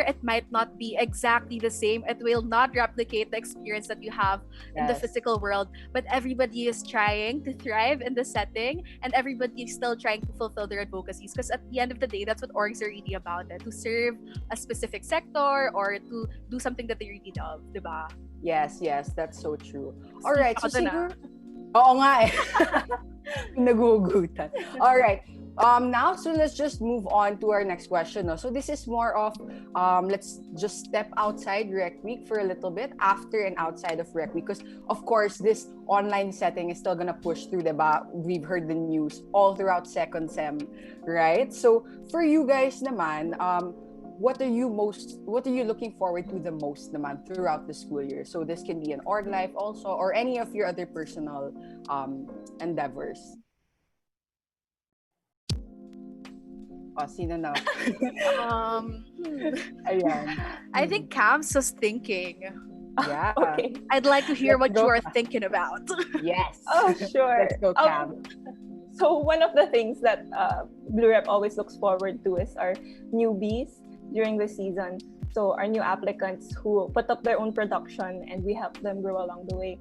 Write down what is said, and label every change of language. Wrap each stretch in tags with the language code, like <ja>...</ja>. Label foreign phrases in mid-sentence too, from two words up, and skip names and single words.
<en>It might not be exactly the same. It will not replicate the experience that you have in the physical world, but everybody is trying to thrive in the setting and everybody is still trying to fulfill their advocacies because at the end of the day, that's what orgs are really about, to serve a specific sector or to do something that they really love, diba? Yes, that's so true. All right, so</en> <tl>Ako na. siguro... Oo nga eh. Nagugutan.</tl> <en>All right. Now, so let's just move on to our next question. No? So this is more of, let's just step outside Rec Week for a little bit, after and outside of Rec Week. Because, of course, this online setting is still gonna push through, diba? We've heard the news all throughout second sem, right? So for you guys naman, what are you looking forward to the most naman throughout the school year? So this can be an org life also, or any of your other personal endeavors.</en> <tl>Sino na? Ayan.</tl> <en>I think Cam's was thinking. Yeah. Okay. I'd like to hear Let's what you go. are thinking about. Yes. Oh, sure. Let's go, Cam. So one of the things that Blue Rep always looks forward to is our newbies during the season. So our new applicants who put up their own production and we help them grow along the way.</en>